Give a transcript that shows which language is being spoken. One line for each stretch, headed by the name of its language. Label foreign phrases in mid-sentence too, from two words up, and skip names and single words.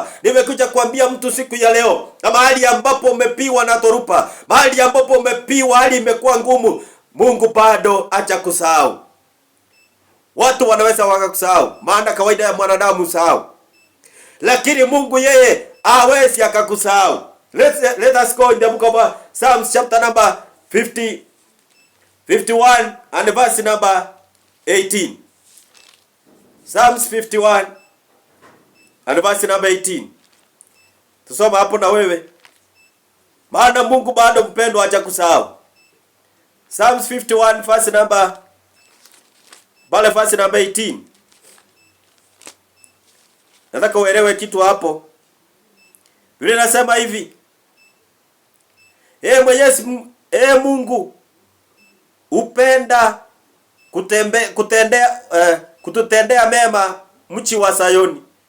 Swahili: Nimekuja kuambia mtu siku ya leo, na mahali ambapo umepiwa na dhoruba, mahali ambapo umepiwa, hali imekuwa ngumu, Mungu bado hajakusahau. Watu wanaweza wakakusahau, maana kawaida ya mwanadamu usahau, lakini Mungu yeye hawezi akakusahau.
English: Let us go in the book of Psalms chapter number 51 and verse number 18. Psalms 51 and verse number 18.
Swahili: Tusoma hapo na wewe, maana Mungu bado mpendwa hajakusahau.
English: Psalms 51 verse number 18.
Swahili: Nataka uelewe kitu hapo. Biblia inasema hivi: Mungu upenda kututendea mema mchi wa Sayoni.